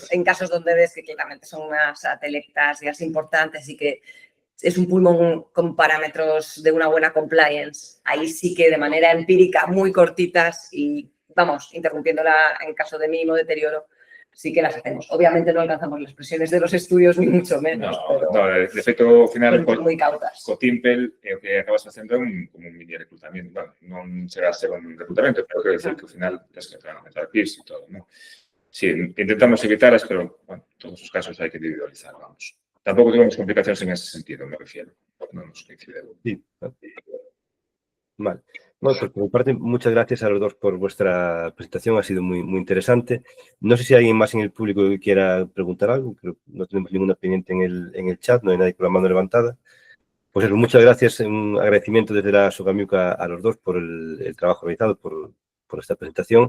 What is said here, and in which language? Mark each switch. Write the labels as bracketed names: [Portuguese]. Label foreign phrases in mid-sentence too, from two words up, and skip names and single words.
[Spanish] en casos donde ves que claramente son unas atelectasias importantes y que es un pulmón con parámetros de una buena compliance, ahí sí que de manera empírica, muy cortitas y, vamos, interrumpiéndola en caso de mínimo deterioro, sí que las hacemos. Obviamente no alcanzamos las presiones de los estudios, ni mucho menos, pero [Galician] de feito, ao final, [Spanish] muy cautas. [Galician] co Timpel, o que acabas facendo é como un mini reclutamiento. Bueno, non chega a ser un reclutamiento, pero quero decir que ao final tens que meter PIRS e todo, non? [Spanish] Sí, intentamos evitarlas, [Galician] pero, bueno, en todos os casos hai que individualizar, vamos. Tampouco tuvemos complicacións en ese sentido, [Spanish] me refiero. [Galician] Non nos coincidiu. [Spanish] Sí. Vale. Bueno, pues por mi parte, muchas gracias a los dos por vuestra presentación, ha sido muy interesante. No sé si hay alguien más en el público que quiera preguntar algo, creo que no tenemos ninguna pendiente en el chat, no hay nadie con la mano levantada. Pues eso, muchas gracias, un agradecimiento desde la SOGAMIUC a los dos por el trabajo realizado, por esta presentación.